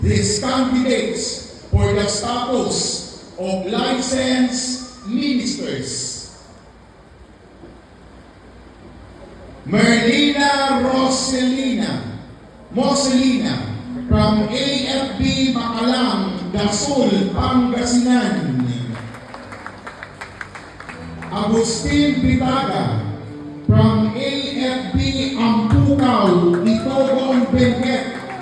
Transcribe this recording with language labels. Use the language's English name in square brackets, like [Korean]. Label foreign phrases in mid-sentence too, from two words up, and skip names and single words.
[English] these candidates for the status of licensed ministers. Merlina Moselina from AFB Makalang, Dasol, Pangasinan. Agustin Bitaga from AFB Ampukaw, Itogon, Benguet.